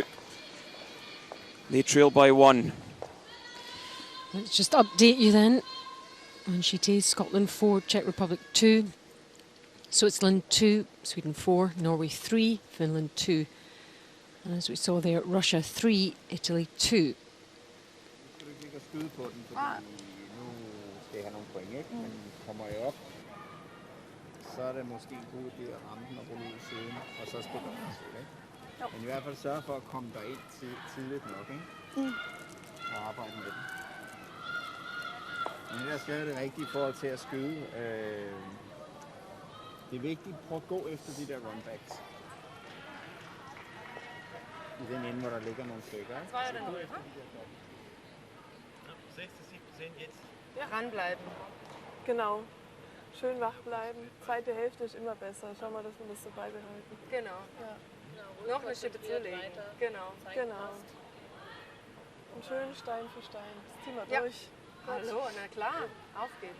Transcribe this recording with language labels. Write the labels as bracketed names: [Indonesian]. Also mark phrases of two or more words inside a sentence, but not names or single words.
[English] They trail by 1. Let's just update you then. Manchite, Scotland 4, Czech Republic 2. Switzerland 2, Sweden 4, Norway 3, Finland 2. And as we saw there, Russia 3, Italy 2. [Danish] Så er det måske en god idé at ramme den og rulle ud i siden, og så spille den til, ikke? Men i hvert fald sørge for at komme derind tidligt nok, ikke? Og arbejde med den. Men ellers er det rigtigt i forhold til at skyde. Det er vigtigt at prøve at gå efter de der runbacks. I den ende, hvor der ligger nogle stykker, ikke? Så gå efter de der stykker. [German] 6-7% jetzt. Dranbleiben. Genau. Schön wach bleiben. Zweite Hälfte ist immer besser. Schau mal, dass wir das so beibehalten. Genau. Ja. Noch eine Schippe zulegen. Genau. Genau. Und schön Stein für Stein. Das ziehen wir durch. Hallo, na klar. Auf geht's.